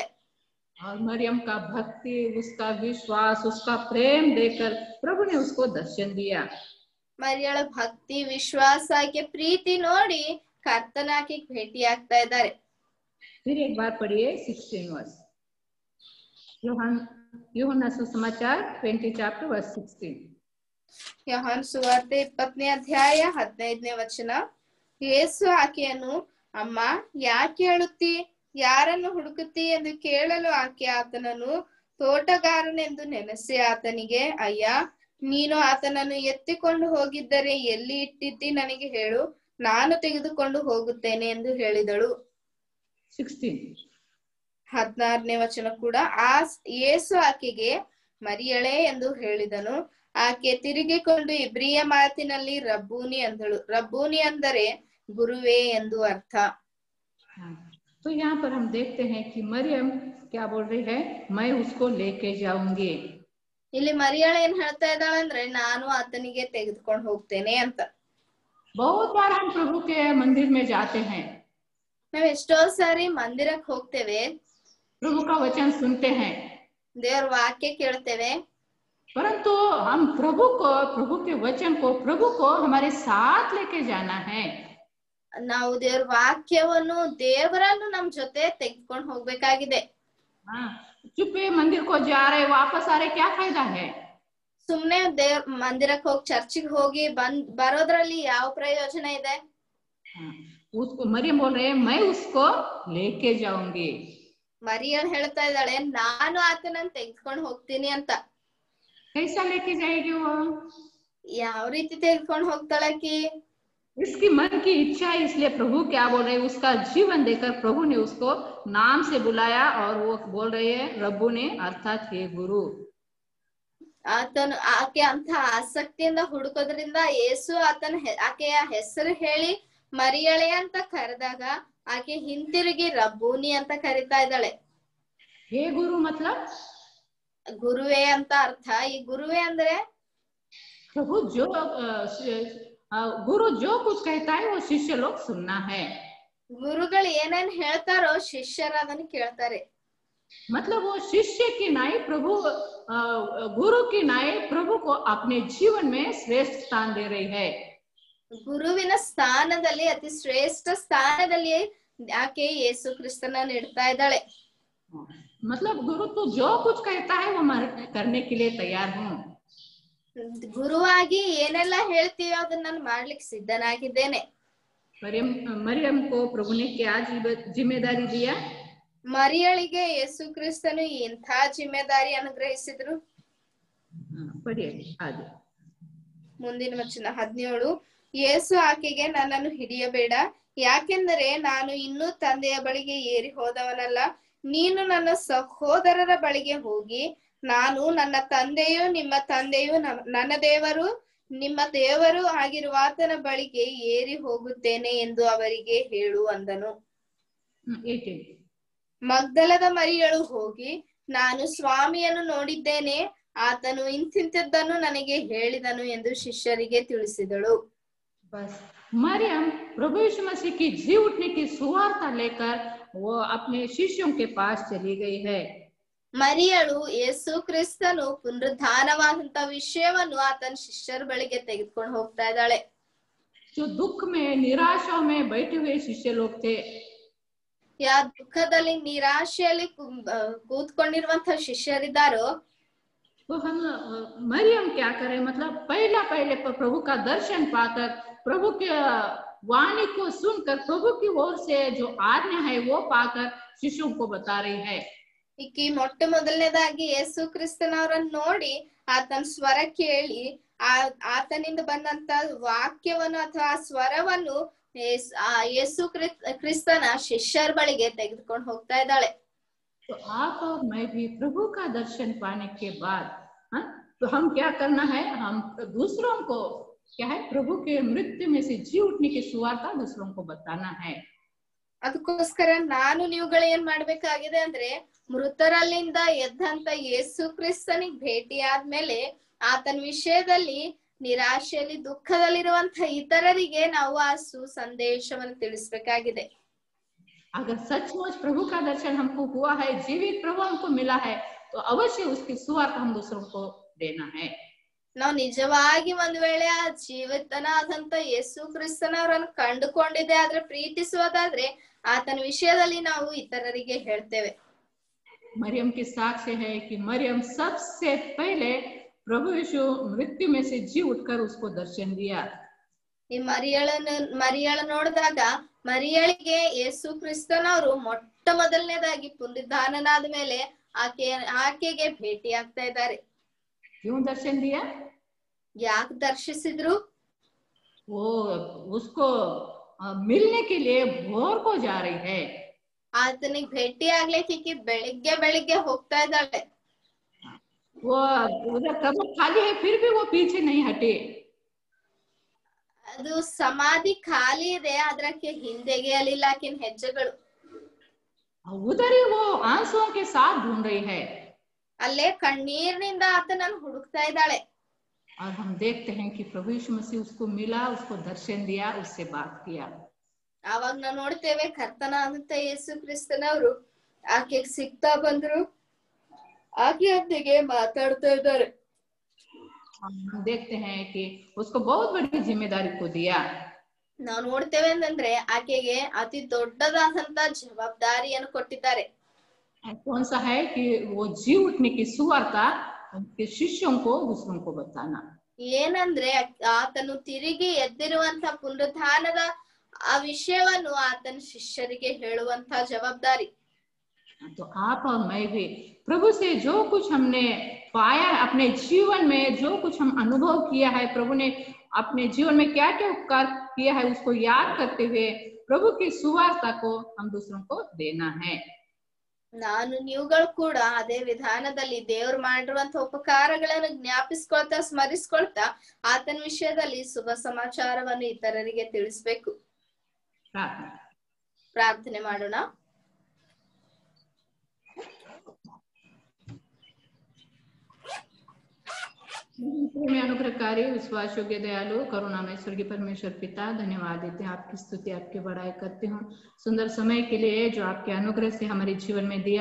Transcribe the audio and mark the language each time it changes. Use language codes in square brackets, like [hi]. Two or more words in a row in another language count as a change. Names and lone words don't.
[hi] और मरियम का भक्ति, उसका विश्वास, उसका प्रेम देखकर प्रभु ने उसको दर्शन दिया. [kn] ಮರಿಯಳ ಭಕ್ತಿ, ವಿಶ್ವಾಸ, ಆಕೆ ಪ್ರೀತಿ ನೋಡಿ ಕರ್ತನ ಆಕೆಗೆ ಭೇಟಿ ಆಗ್ತಾ ಇದ್ದಾರೆ. [hi] फिर एक बार पढ़िए 16 वर्ष. यूहन्ना सुसमाचार 20 [en] chapter verse [hi] 16. [kn] ಯೋಹಾನ ಸುವಾರ್ತೆ 20ನೇ ಅಧ್ಯಾಯ 15ನೇ ವಚನ. ಯೇಸು ಆಕೆಯನ್ನು, ಅಮ್ಮ ಯಾಕೆ ಅಳುತ್ತಿ, ಯಾರನ್ನು ಹುಡುಕುತ್ತಿ ಎಂದು ಕೇಳಲು ಆಕೆ ಆತನನ್ನು ತೋಟಗಾರನೆಂದು ನೆನೆಸಿ ಆತನಿಗೆ, ಅಯ್ಯ, ನೀನು ಆತನನ್ನು ಎತ್ತಿಕೊಂಡು ಹೋಗಿದ್ದರೆ ಎಲ್ಲಿ ಇಟ್ಟಿದ್ದಿ ನನಗೆ ಹೇಳು, ನಾನು ತೆಗೆದುಕೊಂಡು ಹೋಗುತ್ತೇನೆ ಎಂದು ಹೇಳಿದಳು. 16ನೇ ವಚನ ಕೂಡ. ಯೇಸು ಆಕೆಗೆ ಮರಿಯಳೇ ಎಂದು ಹೇಳಿದನು. ಆಕೆ ತಿರುಗಿಕೊಂಡು ಇಬ್ರಿಯ ಮಾತಿನಲ್ಲಿ ರಬ್ಬೂನಿ ಅಂದಳು. ರಬ್ಬೂನಿ ಅಂದರೆ ಗುರುವೇ ಎಂದು ಅರ್ಥ. [hi] तो यहाँ पर हम देखते हैं कि मरियम क्या बोल रही है, मैं उसको लेके जाऊंगी. [kn] ಇಲ್ಲಿ ಮರಿಯಳ ಏನ್ ಹೇಳ್ತಾ ಇದ್ದಾಳೆ ಅಂದ್ರೆ ನಾನು ಆತನಿಗೆ ತೆಗೆದುಕೊಂಡು ಹೋಗ್ತೇನೆ ಅಂತ. [hi] बहुत बार हम प्रभु के मंदिर में जाते हैं. [kn] ನಾವ್ ಎಷ್ಟೋ ಸಾರಿ ಮಂದಿರಕ್ಕೆ ಹೋಗ್ತೇವೆ, [hi] प्रभु का वचन सुनते हैं, [kn] ದೇವ್ರ ವಾಕ್ಯ ಕೇಳ್ತೇವೆ. [hi] परंतु हम प्रभु के वचन को, प्रभु को हमारे साथ लेके जाना है. [kn] ನಾವು ದೇವ್ರ ವಾಕ್ಯವನ್ನು, ದೇವರನ್ನು ನಮ್ ಜೊತೆ ತೆಗೆದುಕೊಂಡು ಹೋಗ್ಬೇಕಾಗಿದೆ. [hi] चुपे मंदिर को जा रहे वापस आ रहे, क्या फायदा है? [kn] ಸುಮ್ನೆ ದೇವ್ರ ಮಂದಿರಕ್ಕೆ ಹೋಗಿ ಚರ್ಚಿಗೆ ಹೋಗಿ ಬರೋದ್ರಲ್ಲಿ ಯಾವ ಪ್ರಯೋಜನ ಇದೆ? [hi] उसको मरियम बोल रहे हैं, मैं उसको लेके जाऊंगी. [kn] ಮರಿಯಲ್ ಹೇಳ್ತಾ ಇದ್ದಾಳೆ ನಾನು ಆತನನ್ನು ತೆಗೆದುಕೊಂಡು ಹೋಗ್ತೀನಿ ಅಂತ. [hi] कैसा लेके जाएगी वो? [kn] ಯಾವ ರೀತಿ ತೆಗೆದುಕೊಂಡು ಹೋಗ್ತಾಳಕಿ? [hi] इसकी मन की इच्छा है, इसलिए प्रभु क्या बोल रहे हैं, उसका जीवन देकर प्रभु ने उसको नाम से बुलाया और वो बोल रहे हैं रब्बू ने, अर्थात हे गुरु. [kn] ಆತನು ಆಕೆ ಅಂತ ಆಸಕ್ತಿಯಿಂದ ಹುಡುಕೋದ್ರಿಂದ ಯೇಸು ಆಕೆಯ ಹೆಸರು ಹೇಳಿ ಮರಿಯಳೆ ಅಂತ ಕರೆದಾಗ ಆಕೆ ಹಿಂತಿರುಗಿ ರಬ್ಬೂನಿ ಅಂತ ಕರಿತಾ ಇದ್ದಾಳೆ. [hi] हे गुरु मतलब [kn] ಗುರುವೇ ಅಂತ ಅರ್ಥ. ಈ ಗುರುವೇ ಅಂದ್ರೆ [hi] प्रभु जो गुरु जो कुछ कहता है वो शिष्य लोग सुनना है. [kn] ಗುರುಗಳು ಏನೇನ್ ಹೇಳ್ತಾರೋ ಶಿಷ್ಯರು ಅದನ್ನ ಕೇಳ್ತಾರೆ. [hi] मतलब वो शिष्य की नाई प्रभु, गुरु की नाई प्रभु को अपने जीवन में श्रेष्ठ स्थान दे रही है. [kn] ಗುರುವಿನ ಸ್ಥಾನದಲ್ಲಿ, ಅತಿ ಶ್ರೇಷ್ಠ ಸ್ಥಾನದಲ್ಲಿ ಆಕೆ ಯೇಸು ಕ್ರಿಸ್ತನನ್ನು ಇಡ್ತಾ ಇದ್ದಾಳೆ. [hi] मतलब गुरु तो जो कुछ कहता है वो करने के लिए तैयार हूँ. [kn] ಗುರುವಾಗಿ ಏನೆಲ್ಲ ಹೇಳ್ತೀವಿ ಅದನ್ನ ನಾನು ಮಾಡ್ಲಿಕ್ಕೆ ಸಿದ್ಧನಾಗಿದ್ದೇನೆ. [hi] मरियम को प्रभु ने क्या जिम्मेदारी दिया? [kn] ಮರಿಯಳಿಗೆ ಯೇಸು ಕ್ರಿಸ್ತನು ಇಂಥ ಜಿಮ್ಮೆದಾರಿ ಅನುಗ್ರಹಿಸಿದ್ರು. ಮುಂದಿನ ವಚನ 17. ಯೇಸು ಆಕೆಗೆ, ನನ್ನನ್ನು ಹಿಡಿಯಬೇಡ, ಯಾಕೆಂದರೆ ನಾನು ಇನ್ನೂ ತಂದೆಯ ಬಳಿಗೆ ಏರಿ ಹೋದವನಲ್ಲ. ನೀನು ನನ್ನ ಸಹೋದರರ ಬಳಿಗೆ ಹೋಗಿ, ನಾನು ನನ್ನ ತಂದೆಯು ನಿಮ್ಮ ತಂದೆಯು ನನ್ನ ದೇವರು ನಿಮ್ಮ ದೇವರು ಆಗಿರುವಾತನ ಬಳಿಗೆ ಏರಿ ಹೋಗುತ್ತೇನೆ ಎಂದು ಅವರಿಗೆ ಹೇಳು ಅಂದನು. ಮಗ್ದಲದ ಮರಿಯಳು ಹೋಗಿ, ನಾನು ಸ್ವಾಮಿಯನ್ನು ನೋಡಿದ್ದೇನೆ, ಆತನು ಇಂತಿಂತದ್ದನ್ನು ನನಗೆ ಹೇಳಿದನು ಎಂದು ಶಿಷ್ಯರಿಗೆ ತಿಳಿಸಿದಳು. [hi] बस मरियम प्रभु यीशु मसीह की जी उठने की सुवार्ता लेकर वो अपने शिष्यों के पास चली गई है. [kn] ಮರಿಯಳು ಯೇಸು ಕ್ರಿಸ್ತನು ಪುನರುದ್ಧಾನವಾದಂತ ವಿಷಯವನ್ನು ಆತನ ಶಿಷ್ಯರ ಬಳಿಗೆ ತೆಗೆದುಕೊಂಡು ಹೋಗ್ತಾ ಇದ್ದಾಳೆ. [hi] जो दुख में निराशा में बैठे हुए शिष्य लोग थे, [kn] ಯಾ ದುಃಖದಲ್ಲಿ ನಿರಾಶೆಯಲ್ಲಿ ಕೂತ್ಕೊಂಡಿರುವಂತ ಶಿಷ್ಯರಿದ್ದಾರೋ, [hi] तो हम मरियम क्या करें, मतलब पहले प्रभु का दर्शन पाकर, प्रभु के वाणी को सुनकर, प्रभु की ओर से जो आज्ञा है वो पाकर शिष्यों को बता रही है. [kn] ಈಕಿ ಮೊಟ್ಟ ಮೊದಲನೇದಾಗಿ ಯೇಸು ಕ್ರಿಸ್ತನವರನ್ನು ನೋಡಿ ಆತನ ಸ್ವರ ಕೇಳಿ ಆತನಿಂದ ಬಂದಂತ ವಾಕ್ಯವನ್ನು ಅಥವಾ ಸ್ವರವನ್ನು ಯೇಸು ಕ್ರಿಸ್ತನ ಶಿಷ್ಯರ ಬಳಿಗೆ ತೆಗೆದುಕೊಂಡು ಹೋಗ್ತಾ ಇದ್ದಾಳೆ. [hi] तो आप और मैं भी प्रभु का दर्शन पाने के बाद तो हम क्या करना है, हम दूसरों को क्या है, प्रभु के मृत्यु में से जी उठने की सुवार्ता दूसरों को बताना है. [kn] ಅದಕ್ಕೋಸ್ಕರ ನಾನು ನೀವುಗಳು ಏನ್ ಮಾಡ್ಬೇಕಾಗಿದೆ ಅಂದ್ರೆ, ಮೃತರಲ್ಲಿಂದ ಎದ್ದಂತ ಯೇಸು ಕ್ರಿಸ್ತನಿಗೆ ಭೇಟಿ ಆದ್ಮೇಲೆ ಆತನ ವಿಷಯದಲ್ಲಿ ನಿರಾಶೆಯಲ್ಲಿ ದುಃಖದಲ್ಲಿರುವಂತ ಇತರರಿಗೆ ನಾವು ಆ ಸುಸಂದೇಶವನ್ನು ತಿಳಿಸ್ಬೇಕಾಗಿದೆ. [hi] अगर सचमुच प्रभु का दर्शन हमको हुआ है, जीवित प्रभु हमको मिला है, तो अवश्य उसकी सुवार्ता हम दूसरों को देना है. [kn] ನಾವು ನಿಜವಾಗಿ ಒಂದ್ ವೇಳೆ ಆ ಜೀವಿತನಾದಂತ ಯೇಸು ಕ್ರಿಸ್ತನವರನ್ನು ಕಂಡುಕೊಂಡಿದೆ ಆದ್ರೆ ಪ್ರೀತಿಸುವುದಾದ್ರೆ ಆತನ ವಿಷಯದಲ್ಲಿ ನಾವು ಇತರರಿಗೆ ಹೇಳ್ತೇವೆ. [hi] मरियम की साक्ष्य है कि मरियम सबसे पहले प्रभु यीशु मृत्यु में से जी उठकर उसको दर्शन दिया. [kn] ಈ ಮರಿಯಳ ನೋಡಿದಾಗ ಮರಿಯಳಿಗೆ ಯೇಸು ಕ್ರಿಸ್ತನವರು ಮೊಟ್ಟ ಮೊದಲನೇದಾಗಿ ಪುನರುದ್ಧಾನನಾದ ಮೇಲೆ ಆಕೆಗೆ ಭೇಟಿ ಆಗ್ತಾ ಇದ್ದಾರೆ. [hi] क्यों दर्शन दिया? [kn] ಯಾಕೆ ದರ್ಶಿಸಿದ್ರು? [hi] वो उसको मिलने के लिए भोर को जा रही है. [kn] ಆತನಿಗೆ ಭೇಟಿ ಆಗ್ಲಿಕ್ಕೆ ಬೆಳಿಗ್ಗೆ ಹೋಗ್ತಾ ಇದ್ದಾಳೆ. [hi] वो उधर कब्र खाली है, फिर भी वो पीछे नहीं हटे. [kn] ಅದು ಸಮಾಧಿ ಖಾಲಿ ಇದೆ, ಅದಕ್ಕೆ ಹಿಂದೆಗೆ ಅಲ್ಲಿಲ್ಲ ಆಕಿನ ಹೆಜ್ಜೆಗಳು. [hi] उधर ही वो आंसुओं के साथ ढूंढ रही है. [kn] ಅಲ್ಲೇ ಕಣ್ಣೀರಿನಿಂದ ಆತನನ್ನು ಹುಡುಕ್ತಾ ಇದ್ದಾಳೆ. [hi] और हम देखते हैं कि प्रभु यीशु मसीह उसको मिला, उसको दर्शन दिया, उससे बात किया. [kn] ಆವಾಗ ನಾವು ನೋಡ್ತೇವೆ ಕರ್ತನಾದಂತ ಯೇಸು ಕ್ರಿಸ್ತನವರು ಆಕೆಗೆ ಸಿಗ್ತಾ ಬಂದ್ರು, ಆಕೆಯೊಂದಿಗೆ ಮಾತಾಡ್ತಾ ಇದ್ದಾರೆ. [hi] हम देखते हैं कि उसको बहुत बड़ी जिम्मेदारी को दिया. [kn] ನಾವು ನೋಡ್ತೇವೆ ಅಂತಂದ್ರೆ ಆಕೆಗೆ ಅತಿ ದೊಡ್ಡದಾದಂತ ಜವಾಬ್ದಾರಿಯನ್ನು ಕೊಟ್ಟಿದ್ದಾರೆ. [hi] कौन सा है कि वो जी उठने की सुवार्ता उनके शिष्यों को दूसरों को बताना. [kn] ಏನಂದ್ರೆ ಆತನು ತಿರುಗಿ ಎದ್ದಿರುವಂತ ಪುನರುತ್ಥಾನದ ಆ ವಿಷಯವನ್ನು ಆತನ ಶಿಷ್ಯರಿಗೆ ಹೇಳುವಂತ ಜವಾಬ್ದಾರಿ. [hi] तो आप और मैं भी प्रभु से जो कुछ हमने पाया है अपने जीवन में, जो कुछ हम अनुभव किया है, प्रभु ने अपने जीवन में क्या क्या उपकार किया है, उसको याद करते हुए प्रभु की सुवार्ता को हम दूसरों को देना है. [kn] ನಾನು ನೀವುಗಳು ಕೂಡ ಅದೇ ವಿಧಾನದಲ್ಲಿ ದೇವರು ಮಾಡಿರುವಂತ ಉಪಕಾರಗಳನ್ನು ಜ್ಞಾಪಿಸ್ಕೊಳ್ತಾ ಸ್ಮರಿಸ್ಕೊಳ್ತಾ ಆತನ ವಿಷಯದಲ್ಲಿ ಶುಭ ಸಮಾಚಾರವನ್ನು ಇತರರಿಗೆ ತಿಳಿಸ್ಬೇಕು. ಪ್ರಾರ್ಥನೆ ಮಾಡೋಣ. [hi] में अनुग्रहकारी विश्वास योग्य दयालु करुणामय स्वर्गीय परमेश्वर पिता, धन्यवाद देते हैं, आपकी स्तुति आपकी बड़ाई करती हूँ सुंदर समय के लिए जो आपके अनुग्रह से हमारे जीवन में दिया.